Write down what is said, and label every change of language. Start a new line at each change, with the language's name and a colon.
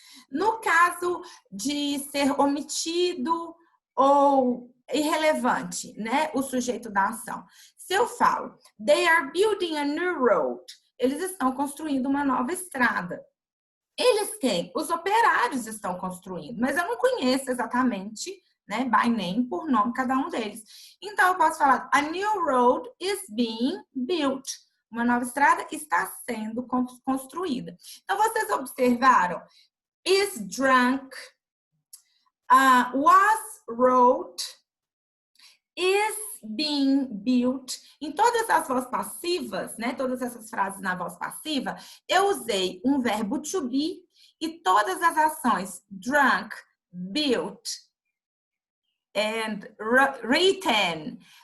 Portuguese: No caso de ser omitido ou irrelevante, né, o sujeito da ação. Se eu falo,
English: they are building a new road,
Portuguese: eles estão construindo uma nova estrada. Eles quem? Os operários estão construindo, mas eu não conheço exatamente, né,
English: by name,
Portuguese: por nome, cada um deles. Então, eu posso falar,
English: a new road is being built.
Portuguese: Uma nova estrada está sendo construída. Então, vocês observaram, is drunk, was wrote, is being built. Em todas as vozes passivas, né, todas essas frases na voz passiva, eu usei um verbo to be e todas as ações drunk, built and written.